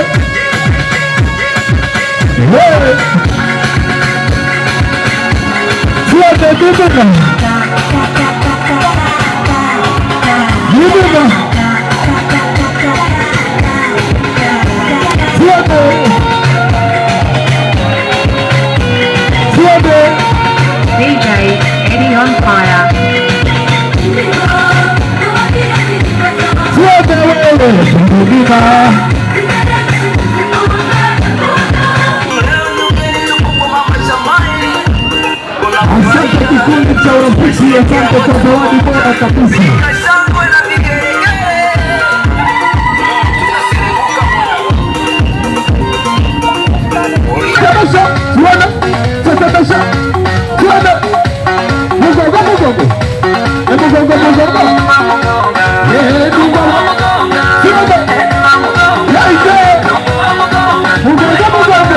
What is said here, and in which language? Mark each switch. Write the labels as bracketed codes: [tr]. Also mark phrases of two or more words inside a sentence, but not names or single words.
[sw] tuombe mimina, mimina, tuombe tuombe [en] DJ Eddie on fire. [sw] tuombe wewe mimina. Asante kikundi cha urafiki, asante kwa zawadi bora kabisa. Tamasha, tuona, tamasha, tuona. Mugongo, mugongo. Mugongo, mugongo. Mugongo. Tuona. Yaite. Mugongo, mugongo.